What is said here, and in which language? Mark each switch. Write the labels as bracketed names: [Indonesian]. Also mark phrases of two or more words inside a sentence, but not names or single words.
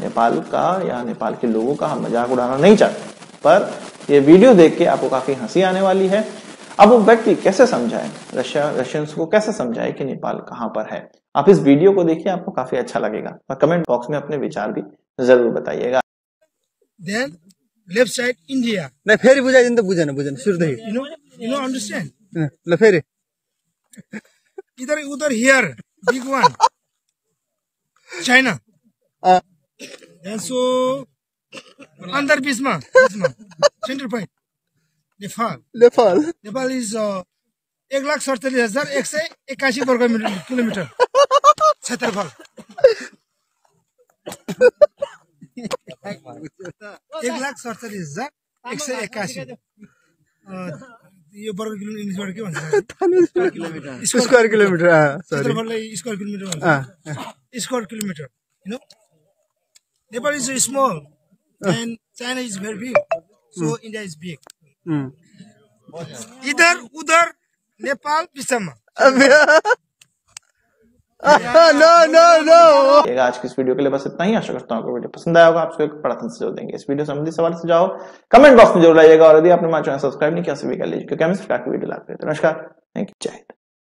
[Hindi] नेपाल का या नेपाल के लोगों का हम मजाक उड़ाना नहीं चाहते, पर ये वीडियो देख के आपको काफी हंसी आने वाली है। अब वो व्यक्ति कैसे समझाए, रशियंस को कैसे समझाए कि नेपाल कहां पर है। आप इस वीडियो को देखिए, आपको काफी अच्छा लगेगा और [English] comment box [Hindi] में अपने विचार भी जरूर बताइएगा। [English] Then left side India. [Nepali] नहीं फेरि बुझाइदिनु त बुझेन सुर्दै [English] You know understand? [Nepali] ल फेरि [English] Udhar here big one China. And so under Bisma center point Nepal is 1,47,181 [Nepali] वर्ग किलोमीटर क्षेत्रफल। 1,47,181 यो वर्ग किलोमिटर इङ्ग्लिसबाट के भन्छ [English] square kilometer [Nepali] क्षेत्रफललाई [English] square kilometer [Nepali] भन्छ [English] square kilometer. You know, Nepal is small and China is very big, so India is big. [Hindi] इधर उधर [Nepali] नेपाल बिचमा। [English] नो। [Hindi] आज की इस वीडियो के लिए बस इतना ही। आशा करता हूँ आपको वीडियो पसंद आया होगा। आपको एक बड़ा जोर देंगे। इस वीडियो संबंधी सवाल सुझाव [English] comment box [Hindi] में जरूर लाइएगा और यदि आपने हमारा चैनल सब्सक्राइब नहीं किया सभी कर लीजिए, क्योंकि हम इस प्रकार की वीडियो लाते हैं। नमस्कार, [English] thank you, [Hindi] जय हिंद।